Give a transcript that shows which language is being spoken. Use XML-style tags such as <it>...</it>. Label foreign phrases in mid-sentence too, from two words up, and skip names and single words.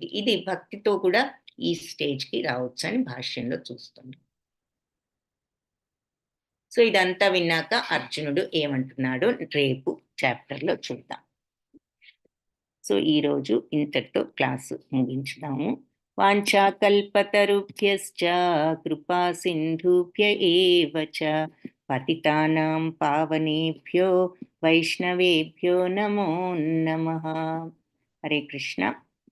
<te>ఇది భక్తితో కూడా ఈ స్టేజ్కి రావచ్చు అని భాష్యంలో చూస్తున్నాం. సో ఇదంతా విన్నాక అర్జునుడు ఏమంటున్నాడో రేపు చాప్టర్లో చూద్దాం. సో ఈరోజు ఇంతటితో క్లాసు ముగించుదాము.</te> <sa>వాంఛాకల్పతరుభ్యశ్చ కృపా సింధుభ్య ఏవ చ పతితానాం పావనేభ్యో వైష్ణవేభ్యో నమో నమః. హరే కృష్ణ.</sa>